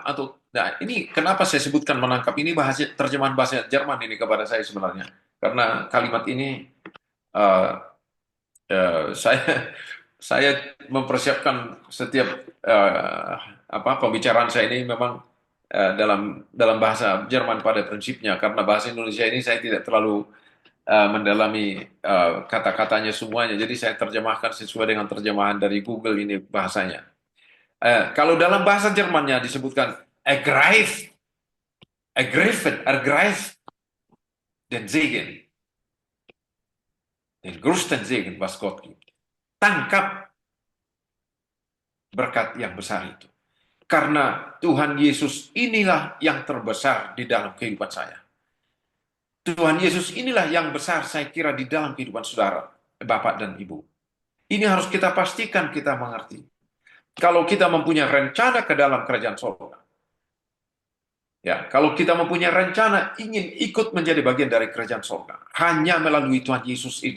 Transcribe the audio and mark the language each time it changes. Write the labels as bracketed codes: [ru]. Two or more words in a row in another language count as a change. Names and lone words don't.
[id] Nah, ini kenapa saya sebutkan menangkap, ini terjemahan bahasa Jerman ini kepada saya sebenarnya, karena kalimat ini saya mempersiapkan setiap pembicaraan saya ini memang dalam bahasa Jerman pada prinsipnya, karena bahasa Indonesia ini saya tidak terlalu mendalami kata-katanya semuanya, jadi saya terjemahkan sesuai dengan terjemahan dari Google ini bahasanya. Kalau dalam bahasa Jermannya disebutkan [de] ergreift, den Segen, den größten Segen, was Gott gibt. [id] Tangkap berkat yang besar itu. Karena Tuhan Yesus inilah yang terbesar di dalam kehidupan saya. Tuhan Yesus inilah yang besar saya kira di dalam kehidupan saudara, Bapak dan Ibu. Ini harus kita pastikan kita mengerti. Kalau kita mempunyai rencana ke dalam kerajaan surga, ya, kalau kita mempunyai rencana ingin ikut menjadi bagian dari kerajaan surga, hanya melalui Tuhan Yesus ini.